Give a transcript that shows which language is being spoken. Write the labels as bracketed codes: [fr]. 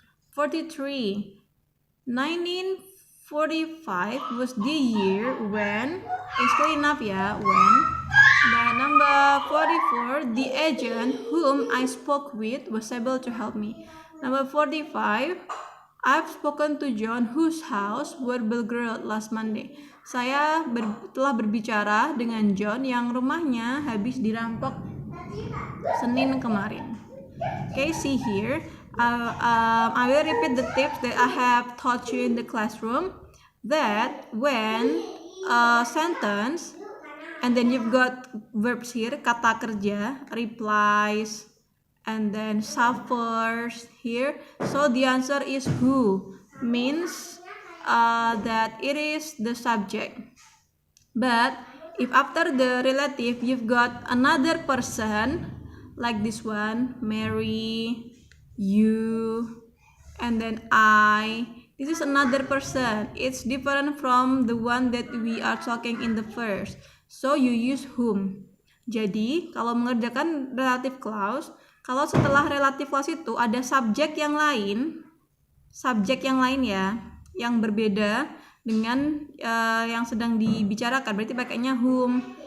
[en] 43, 1945 was the year when, it's clear enough ya, when. Then number 44, the agent whom I spoke with was able to help me. Number 45, I've spoken to John whose house were burglared last Monday. [id] Saya telah berbicara dengan John yang rumahnya habis dirampok Senin kemarin. [en] Okay, see here. I will repeat the tips that I have taught you in the classroom. That when a sentence and then you've got verbs here, [id] kata kerja, [en] replies, and then suffers here. So the answer is who, means that it is the subject. But if after the relative you've got another person, like this one, Mary, you, and then I, this is another person. It's different from the one that we are talking in the first. So you use whom. [id] Jadi kalau mengerjakan relative clause, kalau setelah relative clause itu ada subjek yang lain ya, yang berbeda dengan yang sedang dibicarakan, berarti pakainya whom.